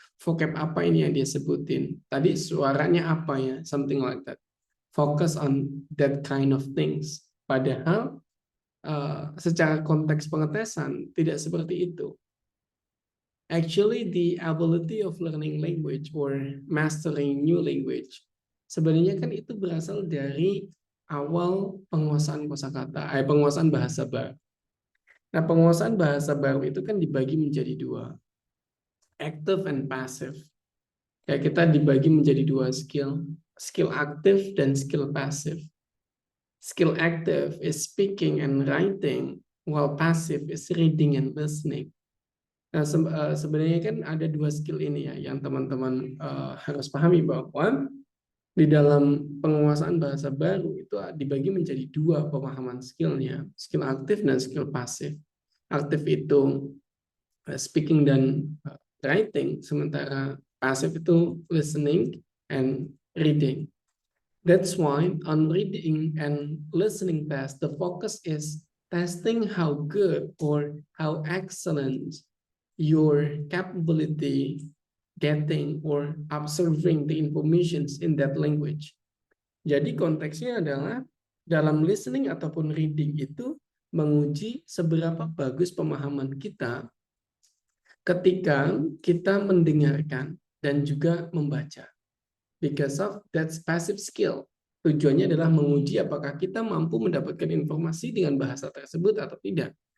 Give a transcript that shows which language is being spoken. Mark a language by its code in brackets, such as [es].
[id] Vocab apa ini yang dia sebutin? Tadi suaranya apa ya? [en] Something like that. Focus on that kind of things. [id] Padahal secara konteks pengetesan tidak seperti itu. [en] Actually, the ability of learning language or mastering new language [id] sebenarnya kan itu berasal dari awal penguasaan kosakata, penguasaan bahasa baru. Nah, penguasaan bahasa baru itu kan dibagi menjadi dua, [en] active and passive. [id] Ya, kita dibagi menjadi dua skill aktif dan skill passive. [en] Skill active is speaking and writing, while passive is reading and listening. [id] Nah, sebenarnya kan ada dua skill ini ya, yang teman-teman harus pahami bahwa di dalam penguasaan bahasa baru itu dibagi menjadi dua pemahaman skillnya, skill aktif dan skill pasif. Aktif itu speaking dan writing, sementara pasif itu [en] listening and reading. That's why on reading and listening test, the focus is testing how good or how excellent your capability getting or observing the informations in that language. [id] Jadi konteksnya adalah dalam listening ataupun reading itu menguji seberapa bagus pemahaman kita ketika kita mendengarkan dan juga membaca. [en] Because of that passive skill. [id] Tujuannya adalah menguji apakah kita mampu mendapatkan informasi dengan bahasa tersebut atau tidak.